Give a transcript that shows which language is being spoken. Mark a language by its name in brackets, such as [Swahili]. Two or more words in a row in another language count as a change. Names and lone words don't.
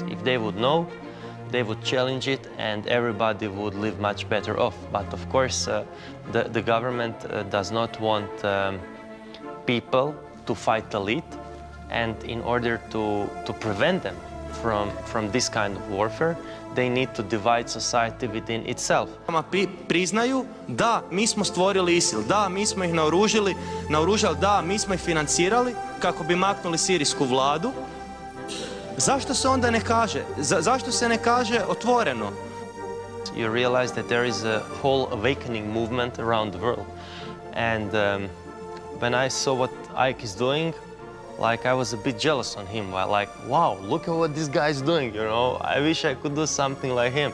[English] If they would know, they would challenge it and everybody would live much better off. But of course, the government does not want people to fight elite, and in order to prevent them from this kind of warfare, they need to divide society within itself. [Croatian] Priznaju da mi smo stvorili ISIL, da mi smo ih naoružali, da mi smo ih financirali kako bi maknuli sirijsku vladu. Zašto se onda ne kaže? Zašto se ne kaže otvoreno? [English] You realize that there is a whole awakening movement around the world. And when I saw what Icke is doing, like I was a bit jealous on him. Like, wow, look at what this guy is doing, you know? I wish I could do something like him.